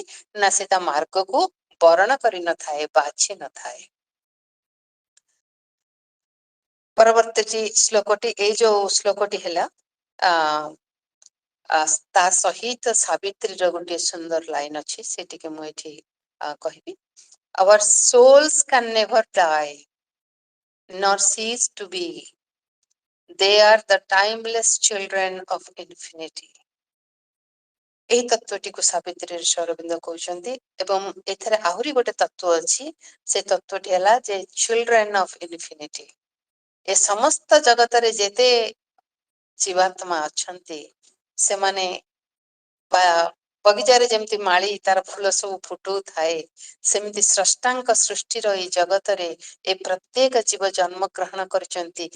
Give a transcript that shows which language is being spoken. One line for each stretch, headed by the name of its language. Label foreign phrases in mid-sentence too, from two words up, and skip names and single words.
Odia: ନା ସେ ତା ମାର୍ଗକୁ ବରଣ କରିନଥାଏ, ବାଛି ନଥାଏ। ପରବର୍ତ୍ତୀ ଶ୍ଲୋକଟି, ଏଇ ଯୋଉ ଶ୍ଲୋକଟି ହେଲା ତା ସହିତ ସାବିତ୍ରୀର ଗୋଟିଏ ସୁନ୍ଦର ଲାଇନ ଅଛି, ସେଟିକେ ମୁଁ ଏଠି କହିବି।
English: Our souls can never die nor cease to be. They are the timeless children of infinity.
Odia: ଏହି ତତ୍ଵଟିକୁ ସାବିତ୍ରୀ ଋଷି ଅରବିନ୍ଦ କହୁଛନ୍ତି। ଏବଂ ଏଥିରେ ଆହୁରି ଗୋଟେ ତତ୍ଵ ଅଛି, ସେ ତତ୍ଵଟି ହେଲା ଯେ
English: children of infinity.
Odia: ଏ ସମସ୍ତ ଜଗତରେ ଯେତେ ଜୀବାତ୍ମା ଅଛନ୍ତି, ସେମାନେ ବା ବଗିଚାରେ ଯେମିତି ମାଳି ତାର ଫୁଲ ସବୁ ଫୁଟୁଥାଏ, ସେମିତି ସ୍ରଷ୍ଟାଙ୍କ ସୃଷ୍ଟିର ଏଇ ଜଗତରେ ଏ ପ୍ରତ୍ୟେକ ଜୀବ ଜନ୍ମ ଗ୍ରହଣ କରିଛନ୍ତି।